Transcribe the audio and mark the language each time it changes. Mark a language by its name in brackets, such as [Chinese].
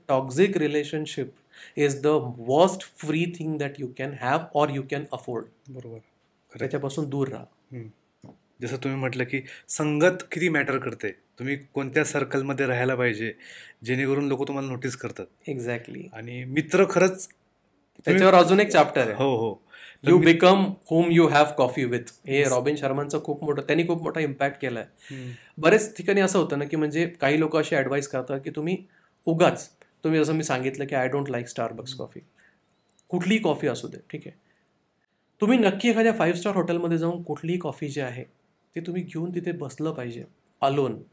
[English] Toxic relationship is the worst free thing that you can have or you can afford. [Marathi] बरोबर. त्याच्यापासून दूर राहा. जसं तुम्ही म्हटलं की संगत किती मॅटर करते, तुम्ही कोणत्या सर्कलमध्ये राहायला पाहिजे जेणेकरून लोक तुम्हाला नोटीस करतात. एक्झॅक्टली. आणि मित्र खरंच त्याच्यावर अजून एक चॅप्टर आहे. हो. [English] You become whom you have coffee with. [Marathi] हे रॉबिन शर्मांचं त्यांनी खूप मोठा इम्पॅक्ट केलाय. बरेच ठिकाणी असं होतं ना की म्हणजे काही लोक अशी ऍडवाइस करतात की तुम्ही उगाच, तुम्ही जसं मी सांगितलं की [English] I don't like Starbucks coffee, [Marathi] कुठलीही कॉफी असू दे, ठीक आहे, तुम्ही नक्की एखाद्या 5 स्टार हॉटेलमध्ये जाऊन कुठलीही कॉफी जी आहे ती तुम्ही घेऊन तिथे बसलं पाहिजे अलोन.